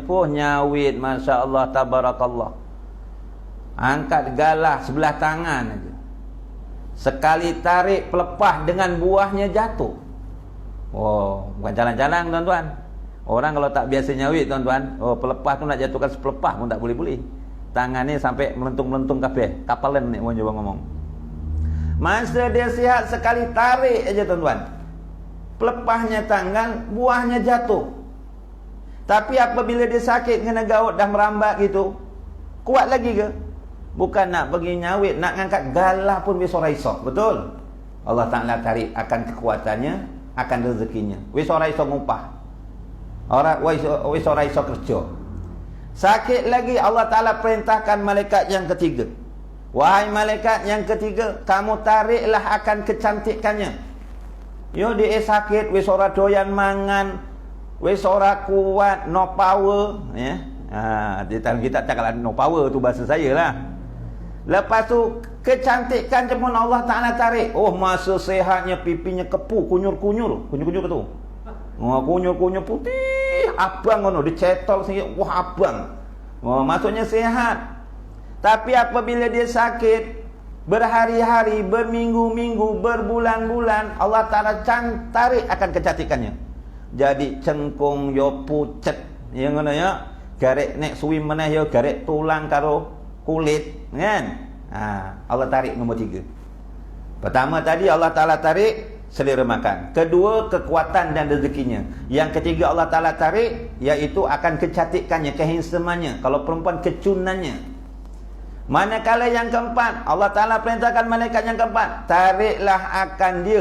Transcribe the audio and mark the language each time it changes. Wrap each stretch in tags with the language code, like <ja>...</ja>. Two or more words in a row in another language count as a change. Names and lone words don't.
<ms>Nyawit,</ms> <ar>ما شاء الله، تبارك الله.</ar> <ms>Angkat galah sebelah tangan aja. Sekali tarik, pelepah dengan buahnya jatuh. Bukan jalan-jalan tuan-tuan. Orang kalau tak biasa nyawit tuan-tuan, pelepah tu nak jatuhkan sepelepah pun tak boleh-boleh. Tangan ni sampai melentung-melentung kapalan ni orang Jawa ngomong. Masa dia sihat, sekali tarik aja tuan-tuan, pelepahnya tangan, buahnya jatuh. Tapi apabila dia sakit, kena gaut dah merambat gitu, kuat lagi ke? Bukan nak pergi nyawit, nak ngangkat galah pun besok-esok, betul? Allah Ta'ala tarik akan kekuatannya, akan rezekinya. Besok-esok ngupah. Orang besok-esok kerja. Sakit lagi, Allah Ta'ala perintahkan malaikat yang ketiga. Wahai malaikat yang ketiga, kamu tariklah akan kecantikannya. Dia sakit,</ms> <jv>wis ora doyan mangan, wis ora kuat,</jv> <en>no power,</en> <jv>ya.</jv> <ms>Kita cakaplah</ms> <en>no power</en> <ms>tu bahasa saya lah. Lepas tu kecantikan pun Allah Ta'ala tarik. Masa sehatnya pipinya kepu, kunyur-kunyur ke tu?</ms> <jv>Kunyur-kunyur putih, abang ngono, dicetol sikit, abang.</jv> <ms>Maksudnya sehat. Tapi apabila dia sakit, berhari-hari, berminggu-minggu, berbulan-bulan, Allah Ta'ala tarik akan kecantikannya.</ms> <jv>Jadi cengkung yo pucet, yang ngono ya. Garek nek suwi meneh yo garek tulang karo kulit, kan?</jv> <ms>Allah tarik nombor 3. Pertama tadi Allah Ta'ala tarik selera makan. Kedua, kekuatan dan rezekinya. Yang ketiga Allah Ta'ala tarik, iaitu akan kecantikannya, kehansomannya. Kalau perempuan, kecunannya. Manakala yang keempat, Allah Ta'ala perintahkan malaikat yang keempat, tariklah akan dia.</ms>